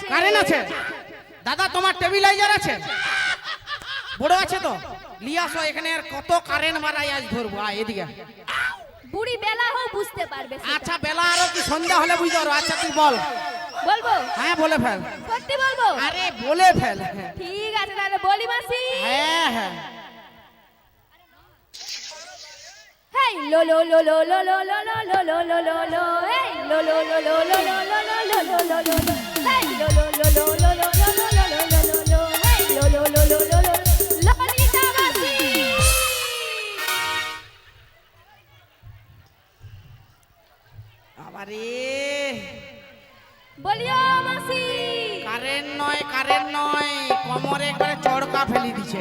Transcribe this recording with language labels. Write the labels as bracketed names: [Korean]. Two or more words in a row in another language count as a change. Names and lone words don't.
[Bangla] কারেন্ট আছে? দাদা, তোমার টেবিলাইজার আছে? বড় আছে তো লিয়ে আসো এখানে। আর কত কারেন্ট মারাই আজ ধরবো। এদিকে। বুড়ি বেলা হো বুঝতে পারবে সেটা। আচ্ছা, বেলা আরো কি সন্ধ্যা হলে বুঝতে পারবো। আচ্ছা, তুই বল। বলবো? হ্যাঁ, বলে ফেল। সত্যি বলবো? আরে বলে ফেল। ঠিক আছে তাহলে বলি মাসি। হ্যাঁ হ্যাঁ। হেই লো লো লো লো লো লো লো লো লো লো লো লো লো হেই লো লো লো লো লো লো লো লো লো লো লো লো লো হেই লো লো লো লো লো লো লো লো লো লো লো লো হেই লো লো লো লো লো লো ললিতা মাসি। আবারে বলিও মাসি। কারেন্ট নয়, কারেন্ট নয়, কোমরে একবারে চড়কা ফেলি দিছে।